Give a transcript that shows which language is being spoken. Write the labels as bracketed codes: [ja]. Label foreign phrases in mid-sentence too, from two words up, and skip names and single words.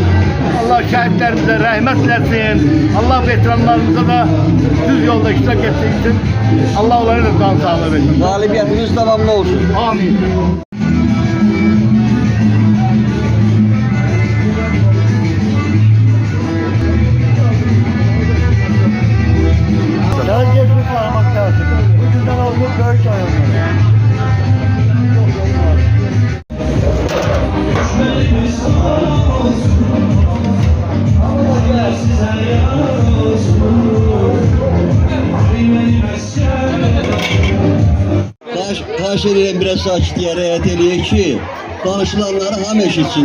[tr] Allah şehitlerimize rahmet versin. Allah veteranlarımıza da düz yolda iştirak ettiği için Allah onlara da can sağlığı versin. Galibiyetimiz devamlı olsun. Amin. Herkes bir parmak lazım. Bu güzel oldu, böyle sayılır. [az] Xahiş edirəm biraz sakitliyə riayət eləyək ki, danışılanları hamı eşitsin.